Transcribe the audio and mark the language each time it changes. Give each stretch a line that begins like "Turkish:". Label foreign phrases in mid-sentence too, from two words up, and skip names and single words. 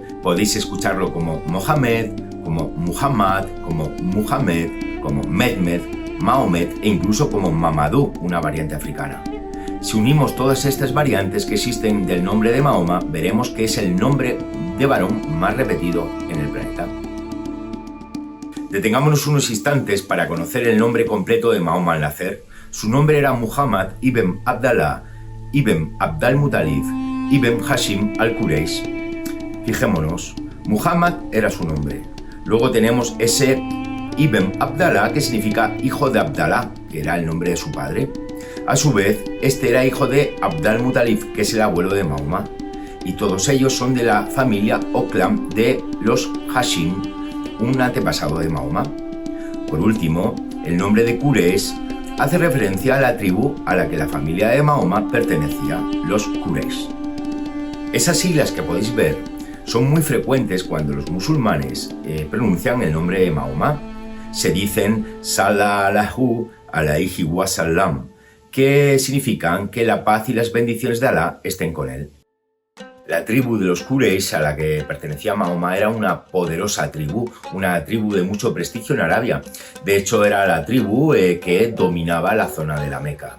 Spanish: Podéis escucharlo como Mohamed, como Muhammad, como Muhammad, como Mehmed, Mahomet e incluso como Mamadou, una variante africana. Si unimos todas estas variantes que existen del nombre de Mahoma, veremos que es el nombre de varón más repetido en el planeta. Detengámonos unos instantes para conocer el nombre completo de Mahoma al nacer. Su nombre era Muhammad ibn Abdallah ibn Abdal Muttalib ibn Hashim al-Quraysh. Fijémonos, Muhammad era su nombre. Luego tenemos ese Ibn Abdallah, que significa hijo de Abdallah, que era el nombre de su padre. A su vez, este era hijo de Abd al-Muttalib, que es el abuelo de Mahoma, y todos ellos son de la familia o clan de los Hashim, un antepasado de Mahoma. Por último, el nombre de Quraysh hace referencia a la tribu a la que la familia de Mahoma pertenecía, los Quraysh. Esas siglas que podéis ver son muy frecuentes cuando los musulmanes pronuncian el nombre de Mahoma. Se dicen
Arabic: صلى الله عليه وسلم,
Spanish: que significan que la paz y las bendiciones de Alá estén con él. La tribu de los Quraysh a la que pertenecía Mahoma era una poderosa tribu, una tribu de mucho prestigio en Arabia. De hecho, era la tribu que dominaba la zona de la Meca.